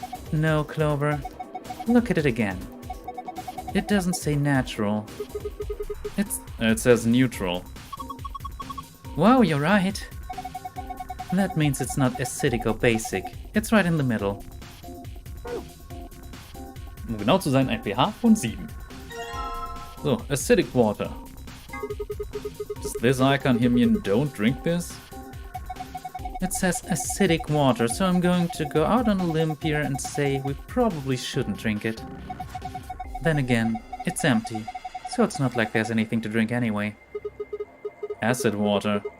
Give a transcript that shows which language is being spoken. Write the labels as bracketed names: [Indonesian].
[English] No, Clover. Look at it again. It doesn't say natural. It says neutral. Wow, you're right. That means it's not acidic or basic. It's right in the middle. [German] Um genau zu sein, ein pH von 7. [English] So, acidic water. Does this icon here mean don't drink this? It says acidic water, so I'm going to go out on a limb here and say we probably shouldn't drink it. Then again, it's empty, so it's not like there's anything to drink anyway. Acid water.